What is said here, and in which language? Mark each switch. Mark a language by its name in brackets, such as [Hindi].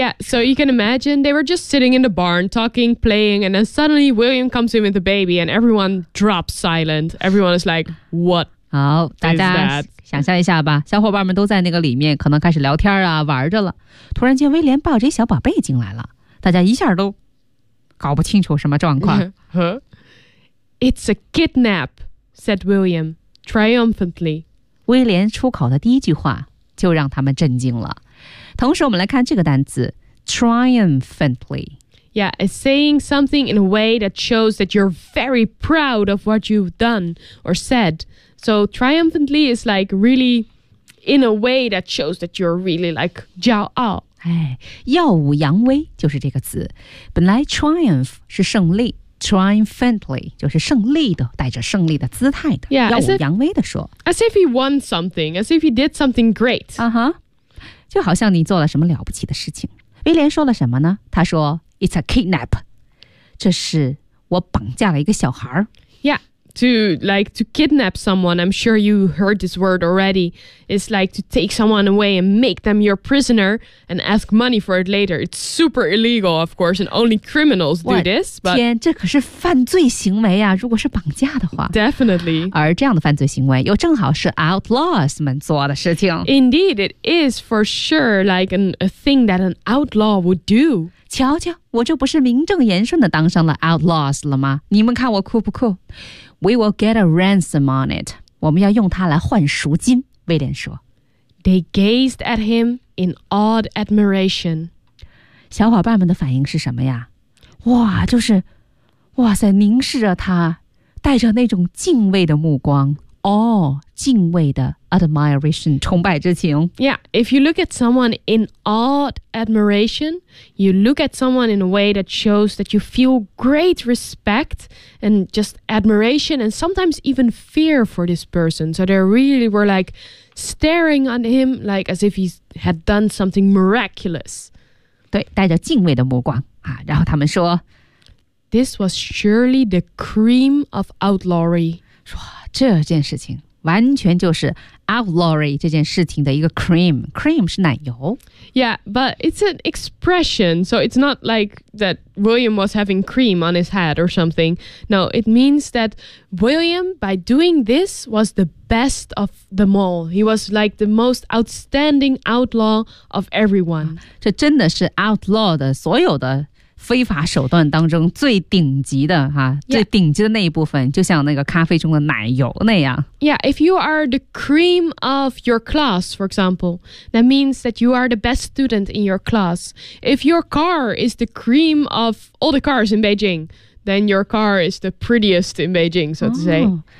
[English] Yeah, so you can imagine they were just sitting in the barn, talking, playing, and then suddenly William comes in with the baby, and everyone drops silent. Everyone is like, "What?" [Chinese] 好，大家想象一下吧，小伙伴们都在那个里面，可能开始聊天啊，玩着了。突然间，威廉抱着一小宝贝进来了，大家一下都搞不清楚什么状况。 [English] It's a kidnap, said William triumphantly. [Chinese] 威廉出口的第一句话。就让他们震惊了。同时我们来看这个单词 triumphantly. [English] Yeah, it's saying something in a way that shows that you're very proud of what you've done or said. So triumphantly is like really in a way that shows that you're really like [Chinese] 骄傲。哎，耀武扬威就是这个词。本来 triumph 是胜利。Triumphantly, 就是胜利的，带着胜利的姿态的，耀武扬威的说。 [English] As if he won something, as if he did something great. [Chinese] 就好像你做了什么了不起的事情。威廉说了什么呢？他说 , [English] It's a kidnap. [Chinese] 这是我绑架了一个小孩。 [English] Yeah, to kidnap someone, I'm sure you heard this word already, is like to take someone away and make them your prisoner and ask money for it later. It's super illegal, of course, and only criminals do this. [Chinese] 天，这可是犯罪行为啊，如果是绑架的话。 [English] Definitely. [Chinese] 而这样的犯罪行为又正好是 outlaws 们做的事情。 [English] Indeed, it is for sure like a thing that an outlaw would do. [Chinese] 瞧瞧，我这不是名正言顺的当上了 outlaws 了吗？你们看我酷不酷？ [English] We will get a ransom on it. [Chinese] 我们要用它来换赎金，威廉说。 [English] They gazed at him in awed admiration. [Chinese] 小伙伴们的反应是什么呀？哇，就是，哇塞，凝视着他，带着那种敬畏的目光。 Awe, 敬畏的 admiration, 崇拜之情。 [English] Yeah, if you look at someone in awed admiration, you look at someone in a way that shows that you feel great respect and just admiration and sometimes even fear for this person. So they really were like staring at him like as if he had done something miraculous. [Chinese] 对，带着敬畏的目光啊，然后他们说 [English] This was surely the cream of outlawry. [Chinese] 这件事情完全就是 outlawry 这件事情的一个 cream. Cream 是奶油。 [English] Yeah, but it's an expression. So it's not like that William was having cream on his head or something. No, it means that William, by doing this, was the best of them all. He was like the most outstanding outlaw of everyone. [Chinese] 这真的是 outlaw 的所有的非法手段当中最顶级的哈、 [English] yeah. [Chinese] 最顶级的那一部分就像那个咖啡中的奶油那样。 [English] Yeah, if you are the cream of your class, for example, that means that you are the best student in your class. If your car is the cream of all the cars in Beijing, then your car is the prettiest in Beijing, so to say.、Oh,